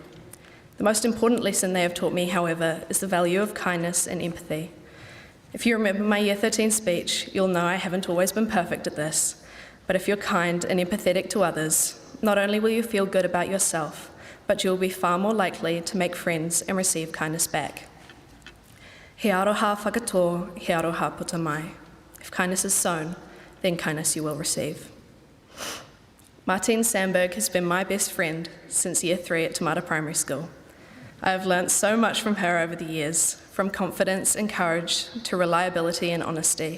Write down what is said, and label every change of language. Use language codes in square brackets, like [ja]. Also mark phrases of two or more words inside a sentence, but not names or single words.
[en] The most important lesson they have taught me, however, is the value of kindness and empathy. If you remember my Year 13 speech, you'll know I haven't always been perfect at this, but if you're kind and empathetic to others, not only will you feel good about yourself, but you'll be far more likely to make friends and receive kindness back. [mi] He aroha whakatō, he aroha puta mai. [en] If kindness is sown, then kindness you will receive. Martine Sandberg has been my best friend since Year 3 at Te Mata Primary School. I have learnt so much from her over the years, from confidence and courage to reliability and honesty.